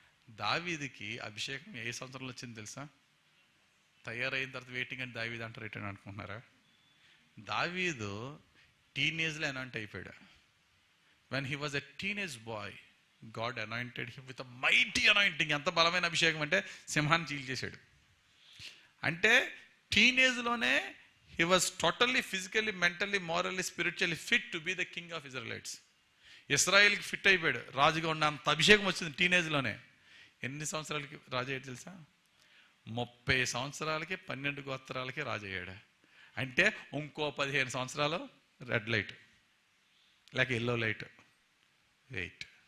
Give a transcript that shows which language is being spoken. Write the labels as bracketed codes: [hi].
[te] దావీదుకి అభిషేకం ఏ సంవత్సరంలో వచ్చింది తెలుసా? తయారైన తర్వాత వెయిటింగ్ అని దావీదు అంటారు ఏంటని అనుకుంటున్నారా? దావీదు టీనేజ్లో అనాయింట్ అయిపోయాడు. [en] When he was a teenage boy, God anointed him with a mighty anointing. [te] ఎంత బలమైన అభిషేకం అంటే సింహాన్ని చీల్చేశాడు. అంటే టీనేజ్లోనే [en] he was totally physically, mentally, morally, spiritually fit to be the king of Israelites. [te] ఇస్రాయేల్కి fit అయిపోయాడు, రాజుగా ఉన్న అంత అభిషేకం వచ్చింది టీనేజ్లోనే. ఎన్ని సంవత్సరాలకి రాజు అయ్యాడు తెలుసా? 30 సంవత్సరాలకి 12 గోత్రాలకి రాజు అయ్యాడు. అంటే ఇంకో 15 సంవత్సరాలు రెడ్ లైట్ లేక ఎల్లో లైట్ వెయిట్.